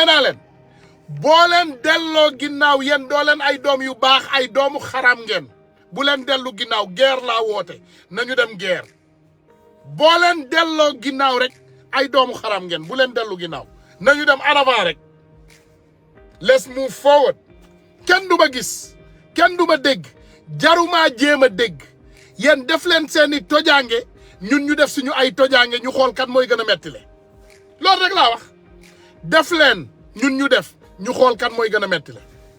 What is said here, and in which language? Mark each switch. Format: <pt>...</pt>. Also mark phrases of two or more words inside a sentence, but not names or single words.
<wo>naa leen boo leen delloo ginnaaw yéen doo leen ay doom yu baax ay doomu xaram ngeen bu leen dellu ginnaaw guerre laa woote nañu dem guerre boo leen delloo ginnaaw rek ay doomu xaram ngeen bu leen dellu ginnaaw nañu dem</wo> <fr>en avant</fr> <wo>rek</wo> <en>let's move forward</en> <wo>kenn du ma gis kenn du ma dégg jarumaa jéem a dégg yéen def leen seeni tojaange ñun ñu def suñu ay tojaange ñu xool kan mooy gën a metti le loolu rek laa wax def leen ñun ñu def ñu xool kan mooy gën a metti le</wo>